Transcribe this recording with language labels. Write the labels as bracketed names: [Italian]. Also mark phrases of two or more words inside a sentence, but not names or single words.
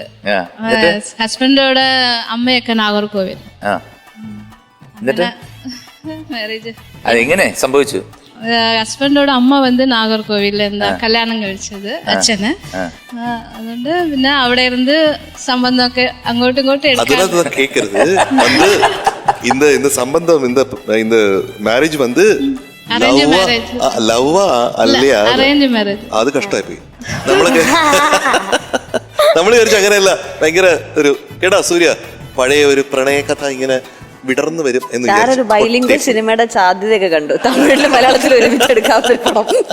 [Malayalam] ഹസ്ബൻഡോടെ അമ്മയൊക്കെ നാഗർകോവിൽ. എന്നിട്ട് മാരേജ് അതെങ്ങനെ സംഭവിച്ചു? ഹസ്ബൻഡോட അമ്മ വന്ന് നാഗർകോവിൽ എന്താ കല്യാണം കഴിച്ചത് അച്ഛന്. അതുകൊണ്ട് പിന്നെ അവിടെ ഇരുന്ന് സംബന്ധമൊക്കെ അങ്ങോട്ടും ഇങ്ങോട്ടും [Tamil] அதெல்லாம் கேட்கறது வந்து இந்த சம்பந்தம் இந்த மேரேஜ் வந்து [Malayalam] ലവ്വാ അല്ലയാ അറേഞ്ച് മാരേജ്. അത് കഷ്ടമായി പോയി. നമ്മൾ വിചാരിച്ചു അങ്ങനെയല്ല, ഭയങ്കര ഒരു കേട്ടാ സൂര്യ പഴയ ഒരു പ്രണയ കഥ ഇങ്ങനെ വിടർന്നു വരും എന്ന് ഞാനൊരു ബൈലിംഗ്വൽ സിനിമയുടെ സാധ്യതയൊക്കെ കണ്ടു, തമിഴിലും മലയാളത്തിലും ഒരുമിച്ചെടുക്കാത്ത ഒരു പടം.